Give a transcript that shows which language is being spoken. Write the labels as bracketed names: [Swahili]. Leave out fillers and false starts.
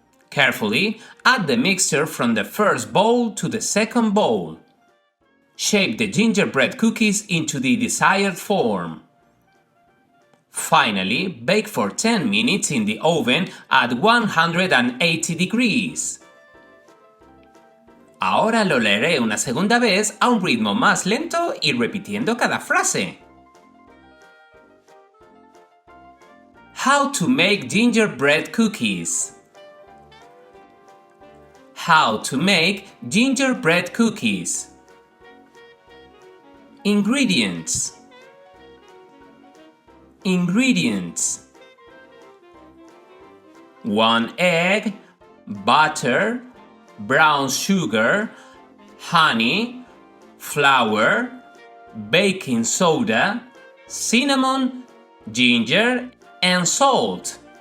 [English] Carefully add the mixture from the first bowl to the second bowl. Shape the gingerbread cookies into the desired form. Finally, bake for 10 minutes in the oven at 180 degrees. [Spanish] Ahora lo leeré una segunda vez a un ritmo más lento y repitiendo cada frase. [English] How to make gingerbread cookies. How to make gingerbread cookies. Ingredients. Ingredients: 1 egg, butter, brown sugar, honey, flour, baking soda, cinnamon, ginger, and salt.